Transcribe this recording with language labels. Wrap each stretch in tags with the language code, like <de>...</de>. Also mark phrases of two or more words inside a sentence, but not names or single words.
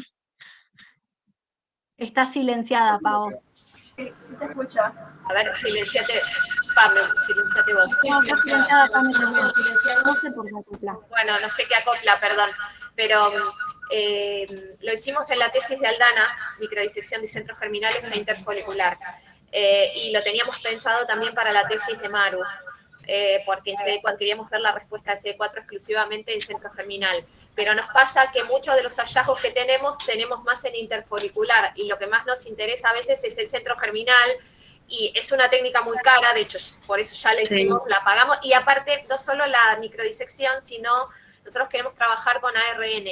<es>Está silenciada, Pau. A ver, silenciate, Pame, silenciate vos. No, está silenciada, Pame también. No sé por qué acopla. Bueno, no sé qué acopla, perdón, pero lo hicimos en la tesis de Aldana, microdisección de centros germinales e interfolicular, y lo teníamos pensado también para la tesis de Maru, porque en CD4 queríamos ver la respuesta de CD4 exclusivamente en centro germinal, pero nos pasa que muchos de los hallazgos que tenemos más en interfolicular, y lo que más nos interesa a veces es el centro germinal, y es una técnica muy cara, de hecho, por eso ya la hicimos, la pagamos, y aparte, no solo la microdisección, sino nosotros queremos trabajar con ARN.</es>